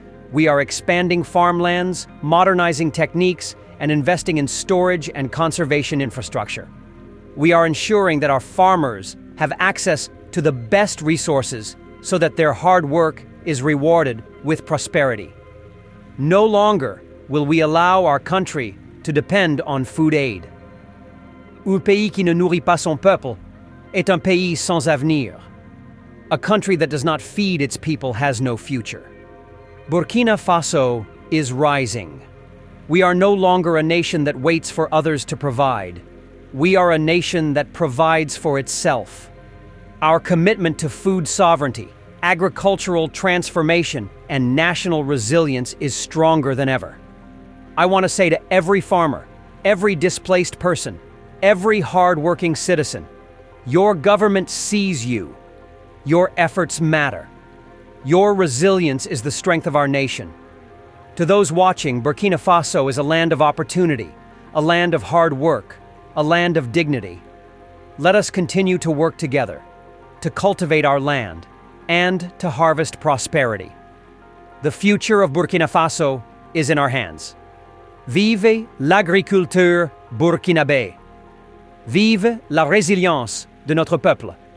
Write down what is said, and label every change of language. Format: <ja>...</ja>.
<en>We are expanding farmlands, modernizing techniques, and investing in storage and conservation infrastructure. We are ensuring that our farmers have access to the best resources so that their hard work is rewarded with prosperity. No longer will we allow our country to depend on food aid.</en> <fr>Un pays qui ne nourrit pas son peuple est un pays sans avenir.</fr> <en>A country that does not feed its people has no future. Burkina Faso is rising. We are no longer a nation that waits for others to provide. We are a nation that provides for itself. Our commitment to food sovereignty, agricultural transformation, and national resilience is stronger than ever. I want to say to every farmer, every displaced person, every hard-working citizen, your government sees you. Your efforts matter. Your resilience is the strength of our nation. To those watching, Burkina Faso is a land of opportunity, a land of hard work, a land of dignity. Let us continue to work together, to cultivate our land, and to harvest prosperity. The future of Burkina Faso is in our hands.</en> <fr>Vive l'agriculture burkinabé. Vive la résilience de notre peuple.</fr>